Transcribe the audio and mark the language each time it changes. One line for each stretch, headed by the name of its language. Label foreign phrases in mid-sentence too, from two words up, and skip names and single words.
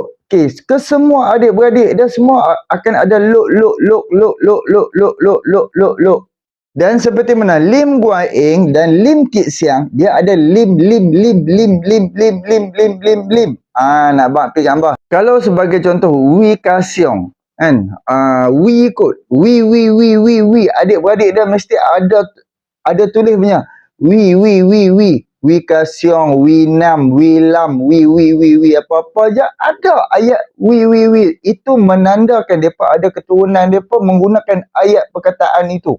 Malay: Okey, ke semua adik-beradik dia semua akan ada Loke. Dan seperti mana Lim Guan Eng dan Lim Kit Siang, dia ada lim. Nak buat pergi gambar. Kalau sebagai contoh Wee Ka Siong, kan? Wee kot. Wee. Adik-beradik dia mesti ada tulis punya. Wee Ka Siong, Wee Nam, Wee Lam, Wee. Apa-apa je ada ayat Wee. Itu menandakan mereka ada keturunan, mereka menggunakan ayat perkataan itu.